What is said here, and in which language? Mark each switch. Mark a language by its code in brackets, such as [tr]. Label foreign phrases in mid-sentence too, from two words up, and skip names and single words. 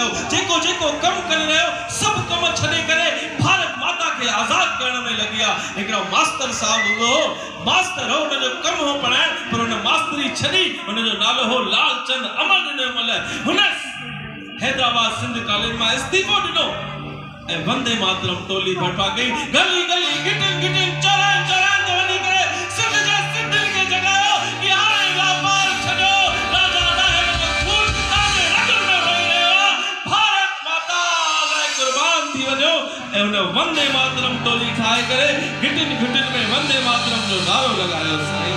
[sd] जेको जेको कमु करे रहियो सभु कम छॾे करे भारत माता खे आज़ाद करण में लॻी आहे। हिकिड़ो मास्तर साहब हूंदो हो, मास्तर हो, हुनजो कमु हो पढ़ाइण, पर हुन मास्तरी छॾी, हुनजो नालो हो लालचंद अमरमल। हुन हैदराबाद सिंध कॉलेज मां इस्तीफ़ो ॾिनो ऐं वंदे मातरम टोली बर्पा कई। गली गली गिटिन गिटिन चौराहे चौराहे ते वञी करे सिंध जे सिंधियुनि खे जगायो कि हाणे व्यापार छॾियो, राजा नाहिर खून तव्हांजे रगनि में वही रहियो आहे, भारत माता लाइ कुर्बान थी वञो। ऐं हुन वंदे मातरम टोली ठाहे करे गिटिन गिटिन में वंदे मातरम जो नारो लॻायो साईं।